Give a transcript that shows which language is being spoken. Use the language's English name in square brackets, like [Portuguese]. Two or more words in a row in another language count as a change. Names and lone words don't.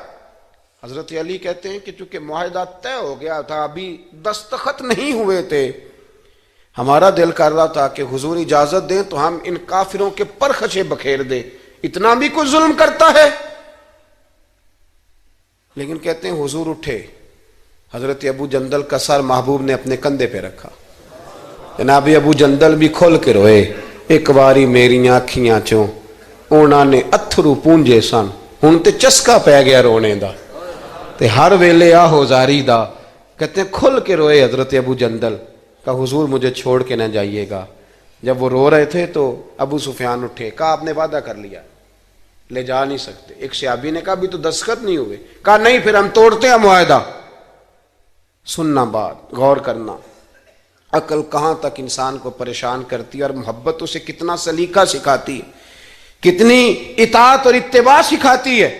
[Urdu] حضرت علی کہتے ہیں کہ چونکہ معاہدہ طے ہو گیا تھا, ابھی دستخط نہیں ہوئے تھے, ہمارا دل کر رہا تھا کہ حضور اجازت دیں تو ہم ان کافروں کے پرخچے بکھیر دیں, اتنا بھی کوئی ظلم کرتا ہے. لیکن کہتے ہیں حضور اٹھے, حضرت ابو جندل کا سر محبوب نے اپنے کندھے پہ رکھا. جناب ابو جندل بھی کھول کے روئے, [Punjabi] ایک باری میری آنکھیاں چوں اونا نے اتھرو پونجے سن, ہن تے چسکا پہ گیا رونے دا, تے ہر ویلے آہو زاری دا. [Urdu] کہتے ہیں کھل کے روئے حضرت ابو جندل, کہا حضور مجھے چھوڑ کے نہ جائیے گا. جب وہ رو رہے تھے تو ابو سفیان اٹھے, کہا آپ نے وعدہ کر لیا, لے جا نہیں سکتے. ایک صحابی نے کہا بھی تو دستخط نہیں ہوئے, کہا نہیں پھر ہم توڑتے ہیں معاہدہ. سننا بات, غور کرنا, عقل کہاں تک انسان کو پریشان کرتی ہے, اور محبت اسے کتنا سلیقہ سکھاتی ہے, کتنی اطاعت اور اتباع سکھاتی ہے.